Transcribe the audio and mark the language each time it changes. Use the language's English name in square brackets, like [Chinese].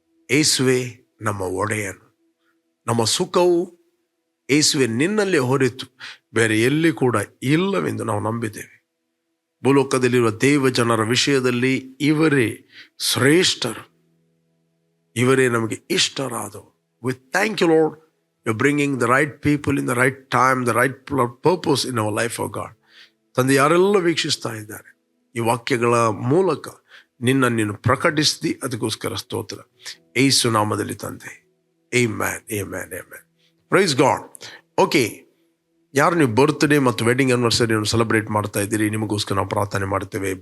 [Kannada] ಯೇಸುವೆ ನಮ್ಮ ಒಡೆಯನು, ನಮ್ಮ ಸುಖವು ಯೇಸುವೆ ನಿನ್ನಲ್ಲೇ ಹೊರತು ಬೇರೆ ಎಲ್ಲಿ ಕೂಡ ಇಲ್ಲವೆಂದು ನಾವು ನಂಬಿದ್ದೇವೆ. ಭೂಲೋಕದಲ್ಲಿರುವ ದೇವ ಜನರ ವಿಷಯದಲ್ಲಿ ಇವರೇ ಶ್ರೇಷ್ಠರು, ಇವರೇ ನಮಗೆ ಇಷ್ಟರಾದವು. [English] We thank you, Lord. You're bringing the right people in the right time, the right purpose in our life, oh God. [Kannada] ತಂದೆ, ಯಾರೆಲ್ಲ ವೀಕ್ಷಿಸ್ತಾ ಇದ್ದಾರೆ ಈ ವಾಕ್ಯಗಳ ಮೂಲಕ ನೀನು ಪ್ರಕಟಿಸಿದಿ, ಅದಕ್ಕೋಸ್ಕರ ಸ್ತೋತ್ರ. ಯೇಸು ನಾಮದಲ್ಲಿ ತಂದೆ, amen, amen, amen. [English] Praise God. [Kannada] Okay, ಯಾರು ನೀವು ಬರ್ತ್ಡೇ ಮತ್ತು ವೆಡ್ಡಿಂಗ್ ಆನಿವರ್ಸರಿಯನ್ನು ಸೆಲೆಬ್ರೇಟ್ ಮಾಡ್ತಾ ಇದ್ದೀರಿ, ನಿಮಗೋಸ್ಕರ ನಾವು ಪ್ರಾರ್ಥನೆ ಮಾಡ್ತೇವೆ.